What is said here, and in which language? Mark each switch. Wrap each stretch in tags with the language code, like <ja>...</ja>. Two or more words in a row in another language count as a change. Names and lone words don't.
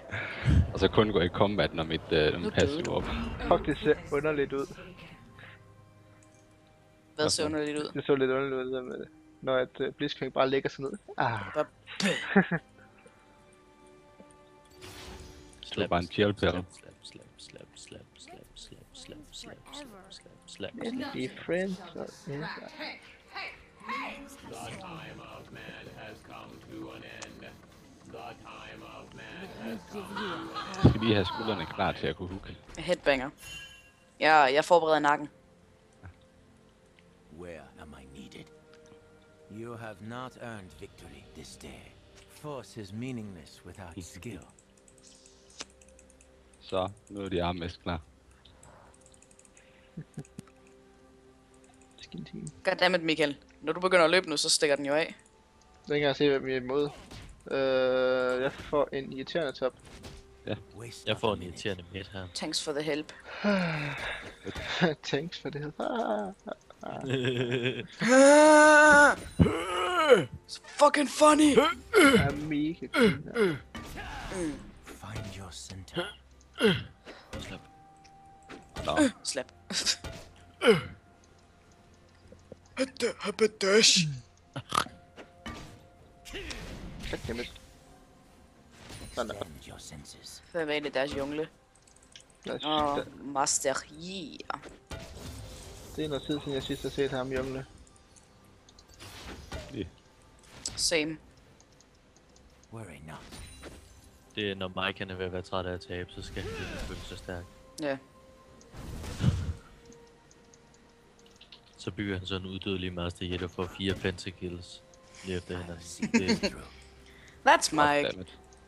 <da>Og så kun gå i combat, når mit passive op. Fuck, det ser underligt ud. Hvad ser underligt ud? Det så lidt underligt ud, med, når at Blitzcrank bare lægger sig ned. Det var bare en</da> <en>chill pill. Slap. Be friends. The time of man has come to an end. The time of man has come.</en> <da>Jeg skal lige have skuldrene klar til at kunne hooke. Headbanger. Jeg forbereder nakken.</da> <en>Where am I needed? You have not earned victory this day. Force is meaningless without skill.</en> <da>Så, nu er de armest klar.</da> <en>Skin team. Goddammit, Michael.</en> <da>Når du begynder at løbe nu, så stikker den jo af. Så kan jeg se, hvem vi er imod. Jeg får en irriterende top. Jeg får en irriterende midt her.</da> <en>Thanks for the help. Thanks for det. It's fucking funny!</en> <da>Det er mega cool.</da> <en>Find your center. Slap.</en> <da>Nå,</da> <en>Slap. Goddammit.</en> <da>Sådan der.</da> <en>Extend your senses.</en> <da>Hvem er egentlig deres jungle? Master Yi. Det er noget tid siden jeg sidst har set ham jungle. Same.</da> <en>Worry not.</en> <da>Det er når Mike han er ved at være træt af at tabe, så skal han virkelig føle sig stærk. Ja. Så bygger han sådan en uddødelig Master Yi, der får 4 pentakills lige efter hinanden. Det,</da> <en>That's Mike. goddammit.</en>